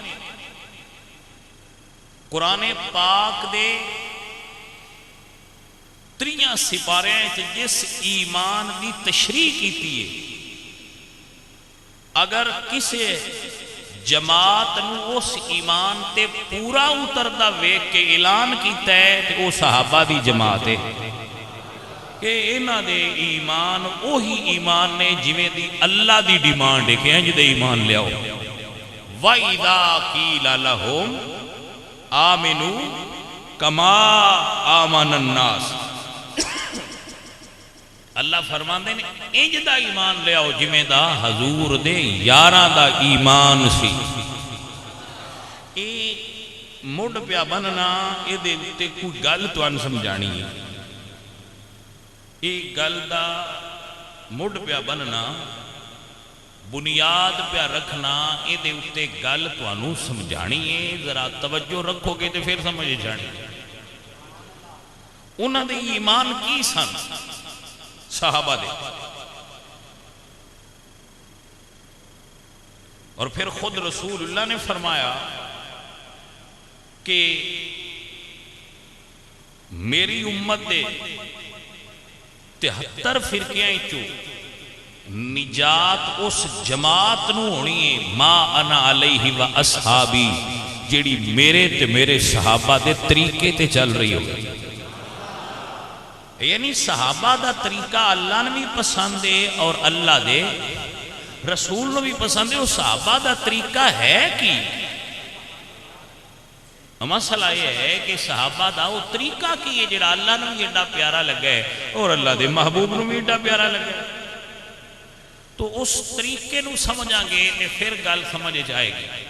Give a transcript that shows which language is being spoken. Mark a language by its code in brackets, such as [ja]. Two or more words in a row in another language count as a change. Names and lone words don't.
[pa] قرآن پاک دے 3 سپارے جس ایمان دی تشریح کیتی ہے، اگر کسی جماعت نو اس ایمان تے پورا اتردہ ویک کے اعلان کیتا ہے کہ وہ صحابہ دی جماعت ہے کہ انہاں دے ایمان وہی ایمان نے جویں دی اللہ دی ڈیمانڈ ہے کہ انج دے ایمان لے آؤ۔ [ar] وَإِذَا قِيلَ لَهُمْ آمِنُوا كَمَا آمَنَ النَّاسِ، [pa] اللہ فرماندے نے انج دا ایمان لے آؤ جویں دا حضور دے یاراں دا ایمان سی۔ اے مڈ پیا بننا اے دے تے کوئی گل تانوں سمجھانی ہے، اے گل دا مڈ پیا بننا بنیاد پیا رکھنا اے دے اتے گل تانوں سمجھانی ہے، ذرا توجہ رکھو گے تے پھر سمجھ جانی۔ انہاں دے ایمان کی سن صحابہ دے، اور پھر خود رسول اللہ نے فرمایا کہ میری امت دے 73 فرقیاں چو نجات اس جماعت نو ہونی ہے [ar] ما انا علیہ و اصحابی، [pa] جیڑی میرے تے میرے صحابہ دے طریقے تے چل رہی ہوگی۔ یعنی صحابہ دا طریقہ اللہ نے بھی پسند ہے اور اللہ دے رسول نے بھی پسند ہے۔ وہ صحابہ دا طریقہ ہے کی مسئلہ یہ ہے کہ صحابہ دا وہ طریقہ کی ہے جڑا اللہ نے بھی ایڈا پیارا لگا ہے اور اللہ دے محبوب نے بھی ایڈا پیارا لگا ہے، تو اس طریقے نو سمجھا گے کہ پھر گل سمجھ جائے گی۔